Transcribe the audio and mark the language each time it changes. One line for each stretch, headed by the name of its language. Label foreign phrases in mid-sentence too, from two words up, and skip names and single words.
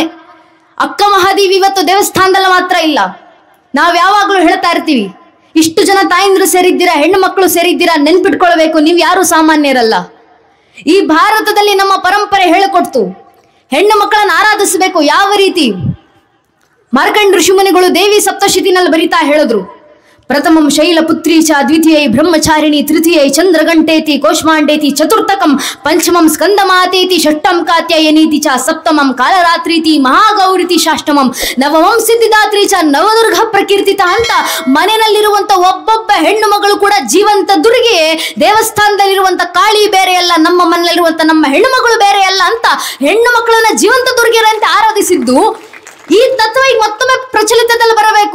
Kannada: ಅಕ್ಕ ಮಹಾದೇವಿ ಇವತ್ತು ದೇವಸ್ಥಾನದಲ್ಲಿ ಮಾತ್ರ ಇಲ್ಲ, ನಾವ್ ಯಾವಾಗ್ಲೂ ಹೇಳ್ತಾ ಇರ್ತೀವಿ, ಇಷ್ಟು ಜನ ತಾಯಂದ್ರು ಸೇರಿದ್ದೀರಾ, ಹೆಣ್ಣು ಮಕ್ಕಳು ಸೇರಿದ್ದೀರಾ, ನೆನ್ಪಿಟ್ಕೊಳ್ಬೇಕು, ನೀವು ಯಾರು ಸಾಮಾನ್ಯರಲ್ಲ. ಈ ಭಾರತದಲ್ಲಿ ನಮ್ಮ ಪರಂಪರೆ ಹೇಳಿಕೊಡ್ತು ಹೆಣ್ಣು ಮಕ್ಕಳನ್ನು ಆರಾಧಿಸಬೇಕು. ಯಾವ ರೀತಿ? ಮಾರ್ಕಂಡ ಋಷಿಮುನಿಗಳು ದೇವಿ ಸಪ್ತಶತಿನಲ್ಲಿ ಬರಿತಾ ಹೇಳಿದ್ರು,
Sanskrit: ಪ್ರಥಮಂ ಶೈಲಪುತ್ರೀ ಚ ದ್ವಿತೀಯೈ ಬ್ರಹ್ಮಚಾರಿಣಿ ತೃತೀಯೈ ಚಂದ್ರಗಂಟೇತಿ ಕೋಷ್ಮಾಂಡೇತಿ ಚತುರ್ಥಕಂ ಪಂಚಮಂ ಸ್ಕಂದಮಾತೇತಿ ಷಷ್ಟಂ ಕಾತ್ಯಾಯನೀತಿ ಚ ಸಪ್ತಮಂ ಕಾಲರಾತ್ರೀತಿ ಮಹಾಗೌರಿತಿ ಷಾಷ್ಟಮಂ ನವಮಂ ಸಿದ್ಧಿದಾತ್ರಿ ಚ ನವದುರ್ಗ ಪ್ರಕೀರ್ತಿತ
Kannada: ಅಂತ ಮನೆಯಲ್ಲಿರುವಂತ ಒಬ್ಬೊಬ್ಬ ಹೆಣ್ಣು ಮಗಳು ಕೂಡ ಜೀವಂತ ದುರ್ಗೆ, ದೇವಸ್ಥಾನದಲ್ಲಿರುವಂತ ಕಾಳಿ ಬೇರೆ ಅಲ್ಲ, ನಮ್ಮ ಮನೆಯಲ್ಲಿರುವಂತ ನಮ್ಮ ಹೆಣ್ಣು ಮಗಳು ಬೇರೆ ಅಲ್ಲ ಅಂತ ಹೆಣ್ಣು ಮಕ್ಕಳನ್ನ ಜೀವಂತ ದುರ್ಗೆಯರಂತೆ ಆರಾಧಿಸಿದ್ದು. ಈ ತತ್ವ ಈಗ ಮತ್ತೊಮ್ಮೆ ಪ್ರಚಲಿತದಲ್ಲಿ ಬರಬೇಕು.